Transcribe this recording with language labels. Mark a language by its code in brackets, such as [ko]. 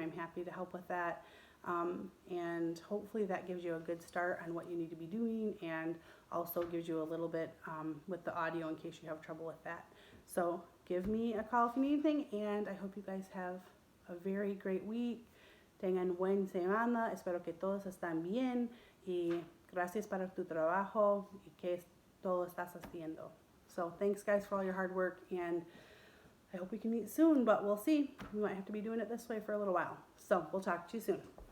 [en] I'm happy to help with that. And hopefully that gives you a good start on what you need to be doing and also gives you a little bit with the audio in case you have trouble with that. So give me a call if you need anything, and I hope you guys have a very great week. [es] Tengan buen semana. Espero que todos están bien y gracias para tu trabajo y que todo estás haciendo. [en] So thanks guys for all your hard work, and I hope we can meet soon, but we'll see. We might have to be doing it this way for a little while. So we'll talk to you soon.